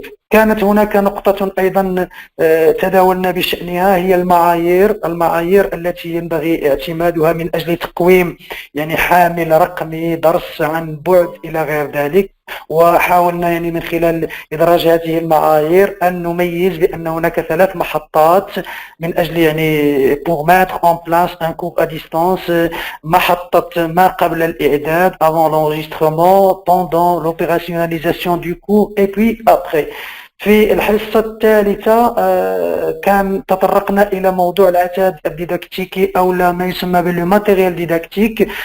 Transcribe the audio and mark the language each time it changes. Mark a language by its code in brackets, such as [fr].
[ar] كانت هناك نقطة أيضا تداولنا بشأنها، هي المعايير التي ينبغي اعتمادها من أجل تقويم يعني حامل رقمي، درس عن بعد إلى غير ذلك. وحاولنا يعني من خلال إدراج هذه المعايير أن نميز بأن هناك 3 محطات من أجل يعني [fr] pour mettre en place un cours à distance. [ar] محطة ما قبل الإعداد [fr] avant l'enregistrement, pendant l'opérationnalisation du cours et puis après. [ar] في الحصة الثالثة كان تطرقنا إلى موضوع العتاد الديداكتيكي أو ما يسمى بالماتيريال ديداكتيك.